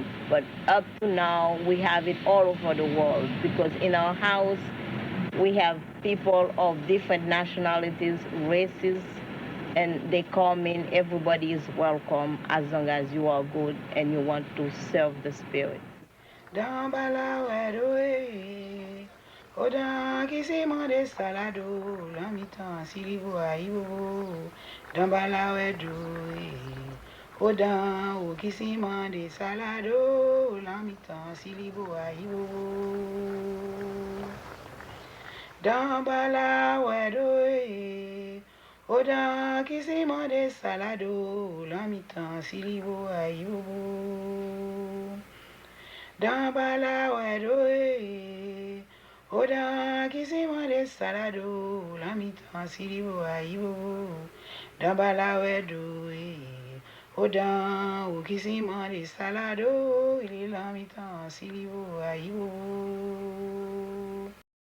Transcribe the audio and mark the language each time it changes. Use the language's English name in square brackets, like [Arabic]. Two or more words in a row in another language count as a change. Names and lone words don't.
[English] But up to now, we have it all over the world because in our house, we have people of different nationalities, races, and they come in. Everybody is welcome as long as you are good and you want to serve the spirit. [Haitian Creole] Odan kisi mande salado, lamitan silibu aibu, dambala wedu. Odan o kisi mande salado, lamitan silibu aibu. Dambala wedu. Odan kisi mande salado, lamitan silibu aibu. Dambala wedu. Oda kisima de salado, la mitan silibo aibo, dambala wedo. Oda o kisima de salado, il la mitan silibo aibo.